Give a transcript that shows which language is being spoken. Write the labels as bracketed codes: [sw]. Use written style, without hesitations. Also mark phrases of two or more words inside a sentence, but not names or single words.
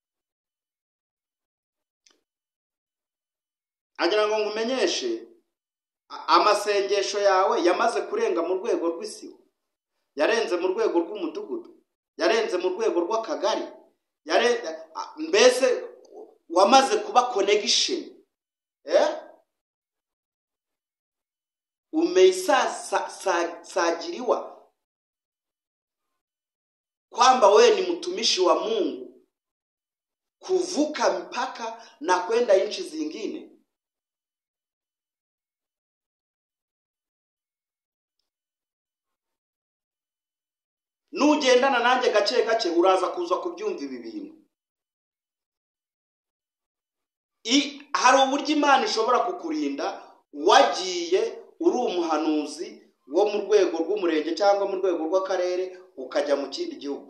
[rw] Agira ngo ngumenyeshe, amasengesho yawe yamaze kurenga mu rwego rw'isibo, yarenze mu rwego rw'umudugudu, yarenze mu rwego rw'akagari, mbese wamaze kuba connection. [sw] Umesajiliwa kwamba wewe ni mtumishi wa Mungu, kuvuka mpaka na kwenda nchi zingine. [rw] Nugendana nanjye gace gace uraza kuza kubyumva ibi bintu. Hari uburyo Imana ishobora kukurinda wagiye uri umuhanuzi wo mu rwego rw'umurenge cyangwa mu rwego rw'akarere ukajya mu kindi gihugu.